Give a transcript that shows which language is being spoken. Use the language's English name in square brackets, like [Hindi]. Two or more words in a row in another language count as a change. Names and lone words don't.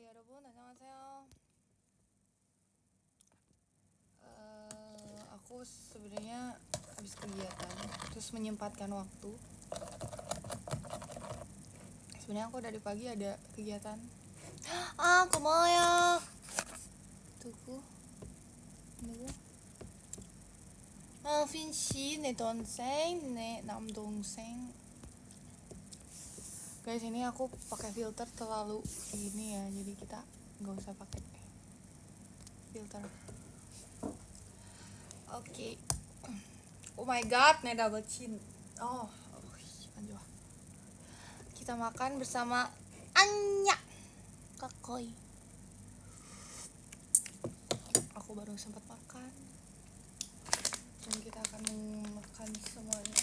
[Korean] 여러분 안녕하세요. [Indonesian] Aku sebenarnya habis kegiatan terus menyempatkan waktu. Sebenarnya aku dari pagi ada kegiatan. [Korean] 고마워요. 누구? 핀씨, 내 동생, 내 남동생. [Indonesian] Guys, ini aku pakai filter terlalu ini ya, jadi kita nggak usah pakai filter. Oke. [English] Oh my god, nih double chin. [Indonesian] Anjir. Kita makan bersama Anya Kakoi. Aku baru sempat makan. Dan kita akan makan semuanya.